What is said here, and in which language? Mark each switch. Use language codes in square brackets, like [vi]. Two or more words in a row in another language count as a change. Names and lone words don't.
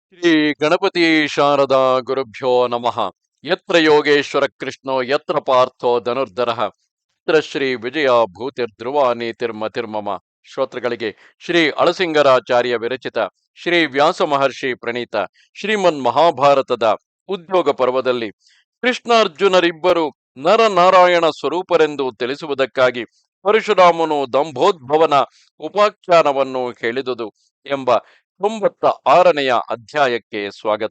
[sa] ಶ್ರೀ ಗಣಪತಿ ಶಾರದಾ ಗುರುಭ್ಯೋ ನಮಃ. ಯತ್ರ ಯೋಗೇಶ್ವರ ಕೃಷ್ಣೋ ಯತ್ರ ಪಾರ್ಥೋ ಧನುರ್ಧರಃ ಯತ್ರ ಶ್ರೀ ವಿಜಯ ಭೂತಿರ್ಧ್ರುವ ನೀತಿರ್ಮತಿರ್ಮಮ. [kn] ಶ್ರೋತೃಗಳಿಗೆ ಶ್ರೀ ಅಳಸಿಂಗರಾಚಾರ್ಯ ವಿರಚಿತ ಶ್ರೀ ವ್ಯಾಸ ಮಹರ್ಷಿ ಪ್ರಣೀತ ಶ್ರೀಮನ್ ಮಹಾಭಾರತದ ಉದ್ಯೋಗ ಪರ್ವದಲ್ಲಿ ಕೃಷ್ಣಾರ್ಜುನರಿಬ್ಬರು ನರನಾರಾಯಣ ಸ್ವರೂಪರೆಂದು ತಿಳಿಸುವುದಕ್ಕಾಗಿ ಪರಶುರಾಮನು ದಂಭೋದ್ಭವನ ಉಪಾಖ್ಯಾನವನ್ನು ಹೇಳಿದುದು ಎಂಬ 96ನೆಯ ಅಧ್ಯಾಯಕ್ಕೆ ಸ್ವಾಗತ.